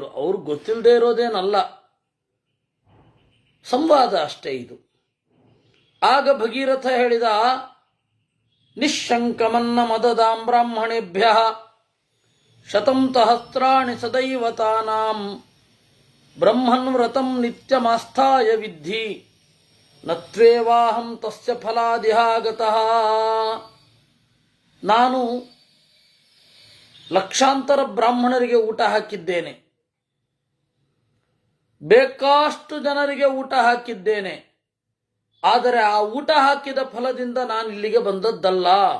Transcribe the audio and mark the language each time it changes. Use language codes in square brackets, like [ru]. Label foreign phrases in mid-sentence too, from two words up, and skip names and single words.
[kn] ಅವ್ರು ಗೊತ್ತಿಲ್ಲದೆ ಇರೋದೇನಲ್ಲ, ಸಂವಾದ ಅಷ್ಟೇ ಇದು. ಆಗ ಭಗೀರಥ ಹೇಳಿದ, [sa] ನಿಶಂಕಮನ್ನ ಮದದಾಂ ಬ್ರಾಹ್ಮಣೇಭ್ಯ ಶತಂ ಸಹಸ್ರಾಣಿ ಸದೈವತಾನಾಂ ಬ್ರಹ್ಮನ್ ವ್ರತಂ ನಿತ್ಯಮಾಸ್ಥಾಯ ವಿದ್ಧಿ ನತ್ವೇವಾಹಂ ತಸ್ಯ ಫಲಾದಿಹಾಗತಃ. [kn] ನಾನು ಲಕ್ಷಾಂತರ ಬ್ರಾಹ್ಮಣರಿಗೆ ಊಟ ಹಾಕಿದ್ದೇನೆ, ಬೇಕಾಷ್ಟು ಜನರಿಗೆ ಊಟ ಹಾಕಿದ್ದೇನೆ. ಆದರೆ ಆ ಊಟ ಹಾಕಿದ ಫಲದಿಂದ ನಾನು ಇಲ್ಲಿಗೆ ಬಂದದ್ದಲ್ಲ.